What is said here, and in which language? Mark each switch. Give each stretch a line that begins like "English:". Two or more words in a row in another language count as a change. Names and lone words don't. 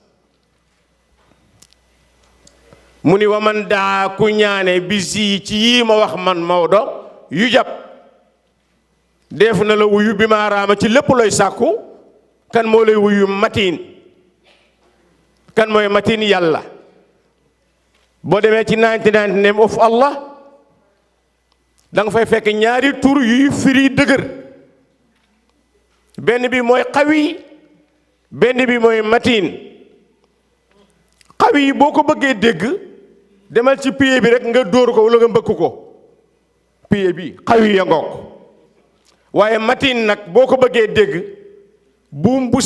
Wolof: mu ni wa man daa ku ñaane bisi ci yii ma wax man Maodo yu jàpp def na la wuyu bi ma raama ci lépp looy sàkku kan moo lay wuyu matin kan mooy matin yàlla boo demee ci 99
English: name of Allah
Wolof: da nga fay fekk ñaari tur yuy firi dëgër benn bi mooy xawi benn bi mooy matin xawi boo ko bëggee dégg demal ci pied bi rek nga dóor ko wala nga mbëkk ko pied bi xawi ya ngoog waaye matin nag boo ko bëggee dégg buum bu